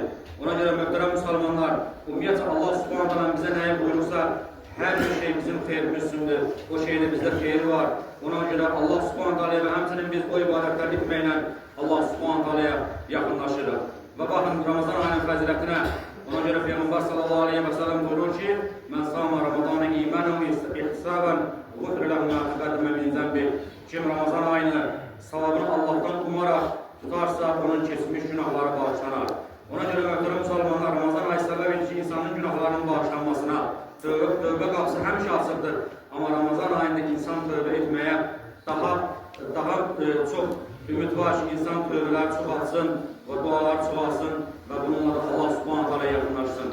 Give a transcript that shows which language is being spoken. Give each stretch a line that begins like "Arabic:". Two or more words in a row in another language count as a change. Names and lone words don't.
Azerbaijani: Ona görə möhtərəm müsəlmanlar, ümumiyyətlə Allah Subhanahu taala bizə nəyi buyurursa, hər bir şey bizim xeyrimizdir üçündür. O şeydə bizdə xeyri var. Ona görə Allah Subhanahu taala və həmçinin biz o ibadətləri etməklə Allah Subhanahu taala'ya yaxınlaşırıq. Və baxın Ramazan ayının fəzilətinə. Ona görə Peyğəmbər
Arabic: صلى الله عليه وسلم
Azerbaijani: buyurur ki,
Arabic: "من صام رمضان إيمانا واحتسابا غفر له ما تقدم من ذنبه."
Turkish: Kim Ramazan ayını savabını Allah'tan umaraq tutarsa onun keçmiş günahları bağışlanar.
Azerbaijani: Ona görə möhtərəm müsəlmanlar, Ramazan ayı səbəb edir ki, insanın günahlarının bağışlanmasına. Tövbə qapısı həmişə açıqdır. Amma Ramazan ayında insan tövbə etməyə daha çox ümid var ki, insan tövbələr çoxalsın və dualar çoxalsın və bununla da Allah Subhanahu taala yaxınlaşsın.